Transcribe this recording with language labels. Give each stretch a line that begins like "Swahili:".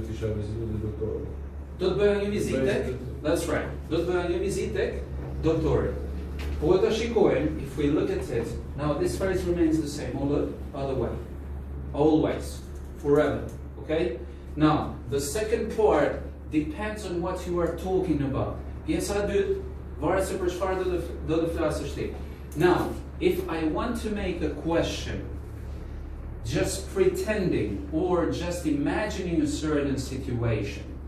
Albanian: Do të bëja një vizitë tek?
English: That's right.
Albanian: Do të bëja një vizitë tek doktori. Po ta shikojmë,
English: if we look at it, now this phrase remains the same all the other way. Always. Forever. Okay? Now, the second part depends on what you are talking about.
Albanian: Pjesa e dytë varet se për çfarë do të flasësh ti.
English: Now, if I want to make a question, just pretending or just imagining a certain situation.